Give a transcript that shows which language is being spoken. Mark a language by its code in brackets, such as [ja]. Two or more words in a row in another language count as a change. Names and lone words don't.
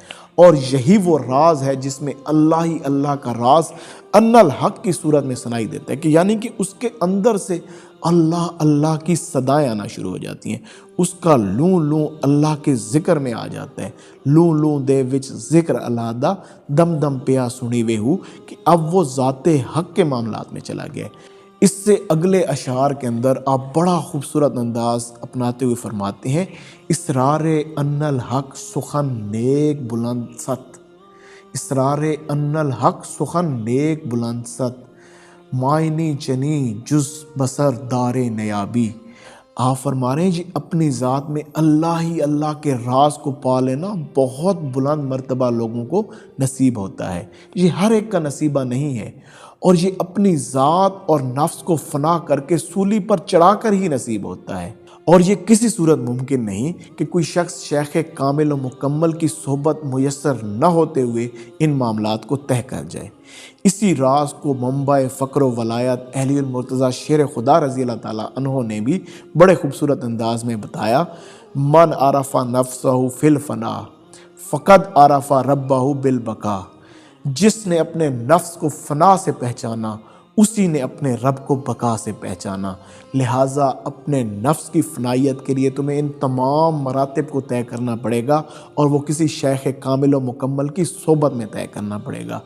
[ur] اور یہی وہ راز ہے جس میں اللہ ہی اللہ کا راز [ar] ان الحق [ur] کی صورت میں سنائی دیتا ہے، کہ یعنی کہ اس کے اندر سے اللہ اللہ کی صدائیں آنا شروع ہو جاتی ہیں، اس کا [pa] لوں لوں اللہ کے ذکر میں آ جاتا ہے، لوں لوں دے وچ ذکر اللہ دا دم دم پیا سنی وے ہو، [ur] کہ اب وہ ذات حق کے معاملات میں چلا گیا ہے۔ اس سے اگلے اشعار کے اندر آپ بڑا خوبصورت انداز اپناتے ہوئے فرماتے ہیں [fa] اسرار ان الحق سخن نیک بلند ست، اسرار ان الحق سخن نیک بلند ست، معنی چنی جز بسر دار نیابی۔ [ur] آپ فرما رہے ہیں جی اپنی ذات میں اللہ ہی اللہ کے راز کو پا لینا بہت بلند مرتبہ لوگوں کو نصیب ہوتا ہے، یہ ہر ایک کا نصیبہ نہیں ہے، اور یہ اپنی ذات اور نفس کو فنا کر کے سولی پر چڑھا کر ہی نصیب ہوتا ہے۔ اور یہ کسی صورت ممکن نہیں کہ کوئی شخص شیخ کامل و مکمل کی صحبت میسر نہ ہوتے ہوئے ان معاملات کو طے کر جائے۔ اسی راز کو منبع فقر و ولایت علی المرتضیٰ شیر خدا [ar] رضی اللہ تعالیٰ عنہ [ur] نے بھی بڑے خوبصورت انداز میں بتایا، [ar] من عرف نفسہ فی الفنا فقد عرف ربہ بالبقاء۔ [ur] جس نے اپنے نفس کو فنا سے پہچانا اسی نے اپنے رب کو بقا سے پہچانا۔ لہٰذا اپنے نفس کی فنائیت کے لیے تمہیں ان تمام مراتب کو طے کرنا پڑے گا، اور وہ کسی شیخ کامل و مکمل کی صحبت میں طے کرنا پڑے گا۔